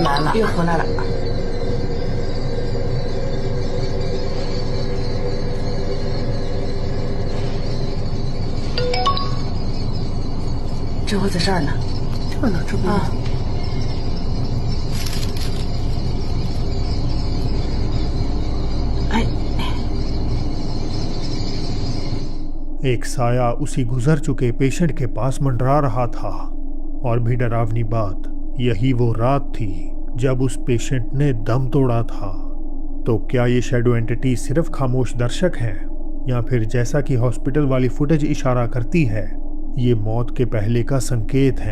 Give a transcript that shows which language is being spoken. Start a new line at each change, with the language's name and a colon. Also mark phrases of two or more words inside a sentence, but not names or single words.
Chinese: 又回来了。这会在这儿呢。这呢？这不啊。哎。
Hindi: एक साया उसी गुजर चुके पेशेंट के पास मंडरा रहा था। और भी डरावनी बात, यही वो रात थी जब उस पेशेंट ने दम तोड़ा था। तो क्या ये
English: shadow entity
Hindi: सिर्फ खामोश दर्शक हैं, या फिर जैसा कि हॉस्पिटल वाली फुटेज इशारा करती है, ये मौत के पहले का संकेत है?